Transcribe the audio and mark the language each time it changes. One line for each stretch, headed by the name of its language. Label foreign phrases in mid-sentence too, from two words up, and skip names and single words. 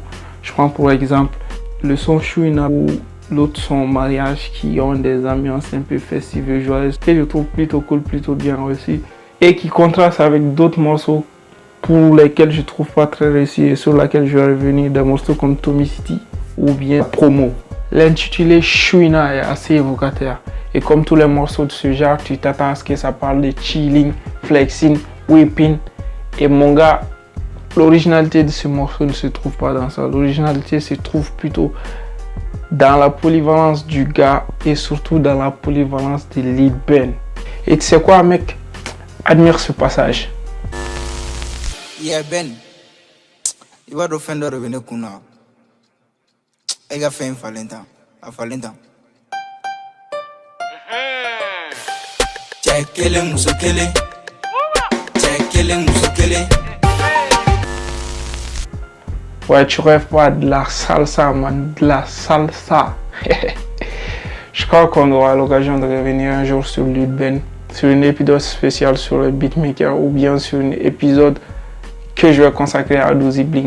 French: Je prends pour exemple le son Chouina ou l'autre son Mariage qui ont des ambiances un peu festives et joyeuses que je trouve plutôt cool, plutôt bien réussi. Et qui contraste avec d'autres morceaux pour lesquels je trouve pas très réussi et sur lesquels je vais revenir, des morceaux comme Tommy City ou bien Promo. L'intitulé Chouina est assez évocateur et comme tous les morceaux de ce genre, tu t'attends à ce que ça parle de
English: chilling, flexing, whipping.
French: Et mon gars, l'originalité de ce morceau ne se trouve pas dans ça. L'originalité se trouve plutôt dans la polyvalence du gars et surtout dans la polyvalence de Lil Ben. Et tu sais quoi mec? Admire ce passage. Yeah, Ben. Il va refaire revenir kuna. Il a fait un Valentin. A Valentin.
Lingala: Checkele musokele. Checkele musokele.
French: Ouais, tu rêves pas de la salsa, man. De la salsa. Je crois qu'on aura l'occasion de revenir un jour sur Lil Ben, sur un épisode spécial sur le beatmaker ou bien sur un épisode que je vais consacrer à Dozy Bling.